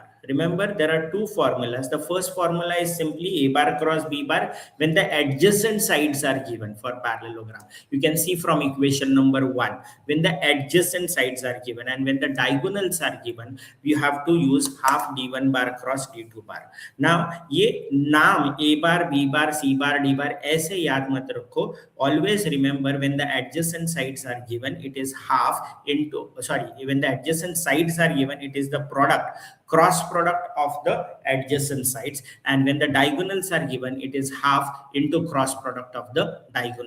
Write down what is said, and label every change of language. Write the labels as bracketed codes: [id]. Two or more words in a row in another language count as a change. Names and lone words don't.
[en] Remember, there are two formulas. The first formula is simply a bar cross b bar when the adjacent sides are given for parallelogram. You can see from equation number 1, when the adjacent sides are given and when the diagonals are given, we have to use half d1 bar cross d2 bar. Now, [hi] ये नाम [en] a bar, b bar, c bar, d bar [hi] ऐसे याद मत रखो. [en] Always remember, when the adjacent sides are given, it is half into, when the adjacent sides are given, it is the cross product of the adjacent sides, and when the diagonals are given, it is half into cross product of the diagonal.